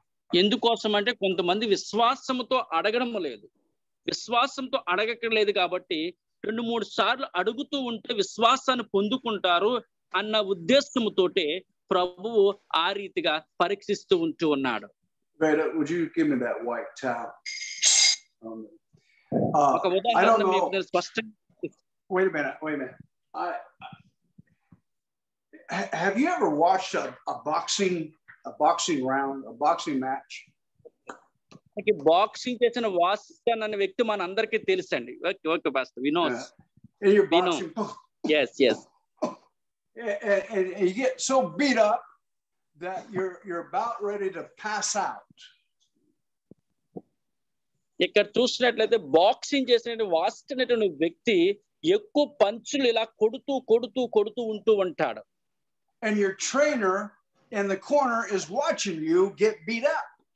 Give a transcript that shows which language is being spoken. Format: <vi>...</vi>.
<te>ఎందుకోసం అంటే కొంతమంది విశ్వాసంతో అడగడం లేదు, విశ్వాసంతో అడగక్కర్లేదు కాబట్టి 2-3 సార్లు అడుగుతూ ఉంటే విశ్వాసాన్ని పొందుకుంటారు అన్న ఉద్దేశంతోటే ప్రభువు ఆ రీతిగా పరీక్షిస్తూ ఉంటూ ఉన్నాడు.</te> <en>Would you give me that white towel?</en> <te>ఒక ఉదాహరణ మీకు స్పష్టంగా.</te> <en>Wait a minute. Have you ever watched a boxing round, a boxing match?</en> <te>Boxing చేసిన వాస్తన్ అనే వ్యక్తి మన అందరికీ తెలుసండి.</te> <en>Okay pastor, we know. And you're boxing. Yes. And you get so beat up that you're about ready to pass out.</en> <te>ఇక్కడ చూసినట్లయితే boxing చేసిన వాస్తన్ అనేటువంటి వ్యక్తి ఎక్కువ పంచులు ఇలా కొడుతూ ఉంటూ ఉంటాడు.</te> <en>And your trainer in the corner is watching you get beat up.</en>